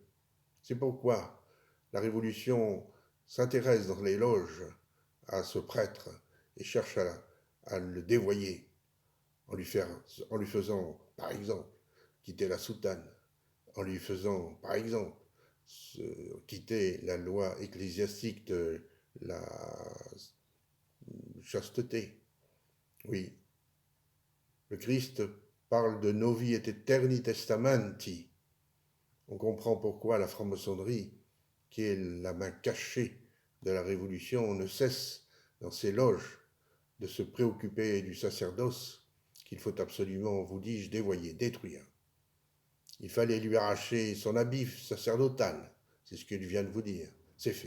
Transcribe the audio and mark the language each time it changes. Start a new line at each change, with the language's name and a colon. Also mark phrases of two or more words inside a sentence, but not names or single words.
French: C'est pourquoi la Révolution s'intéresse dans les loges à ce prêtre et cherche à le dévoyer en lui faisant, par exemple, quitter la soutane, en lui faisant, par exemple, quitter la loi ecclésiastique de la chasteté. Oui, le Christ parle de
Latin: novi et eterni testamenti.
French: On comprend pourquoi la franc-maçonnerie, qui est la main cachée de la Révolution, ne cesse dans ses loges de se préoccuper du sacerdoce qu'il faut absolument, vous dis-je, dévoyer, détruire. Il fallait lui arracher son habit sacerdotal, c'est ce qu'il vient de vous dire, c'est fait.